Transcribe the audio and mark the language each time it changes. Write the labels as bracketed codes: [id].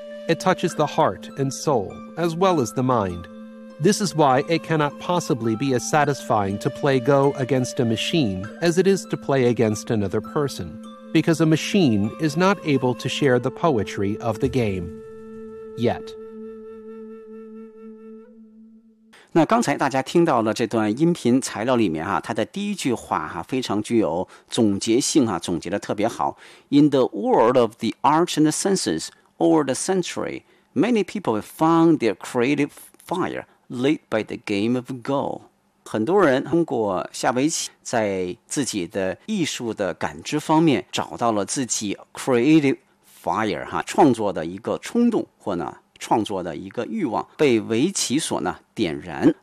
[en] It touches the heart and soul, as well as the mind. This is why it cannot possibly be as satisfying to play Go against a machine as it is to play against another person, because a machine is not able to share the poetry of the game. Yet. [zh] 那刚才大家听到了这段音频材料里面啊，它的第一句话啊非常具有总结性啊，总结的特别好。 [en] In the world of the arts and the senses,Over the century, many people found their creative fire lit by the game of Go. [zh] 很多人通过下围棋在自己的艺术的感知方面找到了自己 [en] creative fire, [zh] 哈，创作的一个冲动或呢创作的一个欲望被围棋所呢点燃。